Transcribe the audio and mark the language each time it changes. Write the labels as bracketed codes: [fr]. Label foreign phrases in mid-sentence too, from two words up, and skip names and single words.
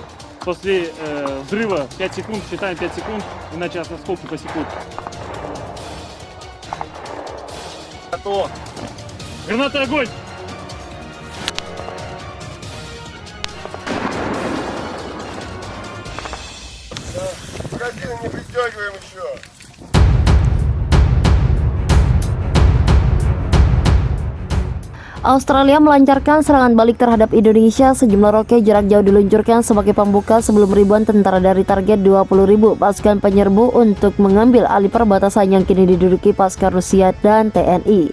[ru] После взрыва 5 секунд, считаем 5 секунд, иначе нас осколки посекут. Готово. Граната, огонь! Магазины не пристегиваем еще. [id] Australia melancarkan serangan balik terhadap Indonesia. Sejumlah roket jarak jauh diluncurkan sebagai pembuka sebelum ribuan tentara dari target 20.000 pasukan penyerbu untuk mengambil alih perbatasan yang kini diduduki pasukan Rusia dan TNI.